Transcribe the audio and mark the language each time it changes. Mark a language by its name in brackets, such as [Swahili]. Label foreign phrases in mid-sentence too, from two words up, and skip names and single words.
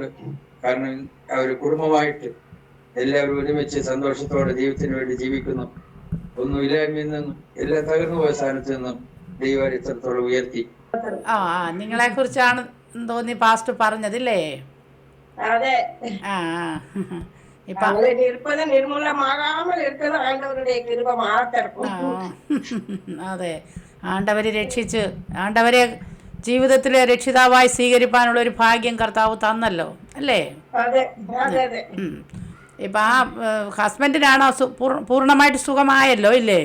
[Malayalam] കാരണം ഒരു കുടുംബമായിട്ട് എല്ലാവരും ഒരുമിച്ച് സന്തോഷത്തോടെ ദൈവത്തിന് വേണ്ടി ജീവിക്കുന്നു. ഒന്നുമില്ലായ്മയിൽ നിന്നും എല്ലാം തകർന്നു പോയ സ്ഥാനത്ത് നിന്നും ദൈവം ഇത്രത്തോളം ഉയർത്തി. നിങ്ങളെ കുറിച്ചാണ് തോന്നി പാസ്റ്റർ പറഞ്ഞതില്ലേ? അതെ. ഇപ്പം [Tamil] அதில் இருப்பது நிர்மூலமாகாமல் இருக்கிறது ஆண்டவருடைய கிருபை ആ மாத்திரம். [Malayalam] അതെ, ആണ്ടവരെ രക്ഷിച്ച് ആണ്ടവരെ ജീവിതത്തിൽ രക്ഷിതാവായി സ്വീകരിപ്പാനുള്ള ഒരു ഭാഗ്യം കർത്താവ് തന്നല്ലോ അല്ലേ. അതെ അതെ അതെ. ഇപ്പം ആ ഹസ്ബൻഡിനാണോ പൂർണ്ണമായിട്ട് സുഖമായല്ലോ ഇല്ലേ?